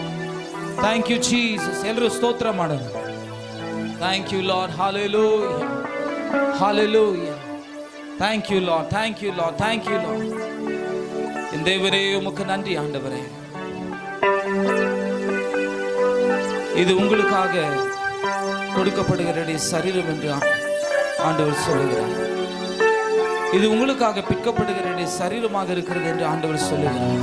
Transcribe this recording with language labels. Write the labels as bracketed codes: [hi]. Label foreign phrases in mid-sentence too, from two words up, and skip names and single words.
[en] Thank you Jesus. [kn] ಎಲ್ಲರೂ ಸ್ತೋತ್ರ ಮಾಡೋಣ. [en] thank you Lord. [kn] ಹಾಲೆಲೂಯಾ, ಹಾಲೆಲೂಯಾ. [en] Thank you Lord, thank you Lord, thank you Lord. [ta] என் தேவரே உமக்கு நன்றி ஆண்டவரே. இது உங்களுக்காக கொடுக்கப்படுகிற சரீரம் என்று ஆண்டவர் சொல்லுகிறார். இது உங்களுக்காக பிற்கப்படுகிற சரீரமாக இருக்கிறது என்று ஆண்டவர் சொல்லுகிறார்.